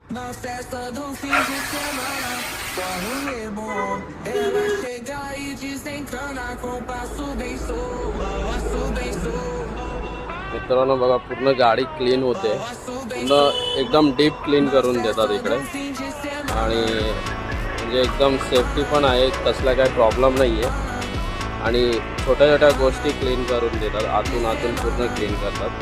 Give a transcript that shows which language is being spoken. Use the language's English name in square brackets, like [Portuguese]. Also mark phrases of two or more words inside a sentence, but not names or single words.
[Portuguese] Na festa do fim de semana, só um lemon. Ela chega e desencana com passo bem solto. [Marathi] मित्रांनो बघा पूर्ण गाडी क्लीन होते, पूर्ण एकदम [English] deep clean [Marathi] करून देतात इकडे आणि म्हणजे एकदम सेफ्टी पण आहे, कसला काय प्रॉब्लेम नाही आहे आणि छोट्या छोट्या गोष्टी क्लीन करून देतात, आतून पूर्ण क्लीन करतात.